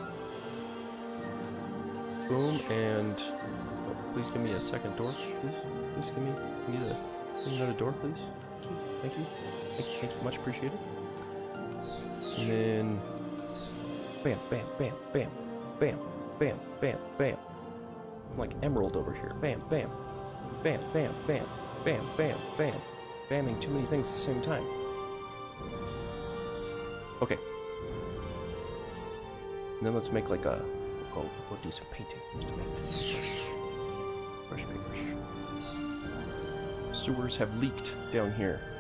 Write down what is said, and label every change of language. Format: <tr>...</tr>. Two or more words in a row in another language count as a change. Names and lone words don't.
<en>Boom, and oh, please give me a second door, please. Please give me another door, please. Thank you. Thank you. Much appreciated. And then bam, bam, bam, bam, bam, bam, bam, bam. I'm like Emerald over here. Bam, bam, bam, bam, bam, bam, bam, bam. Bamming too many things at the same time. Okay. And then let's make like a we'll do some painting. Just to make brush. Sewers have leaked down here.</en>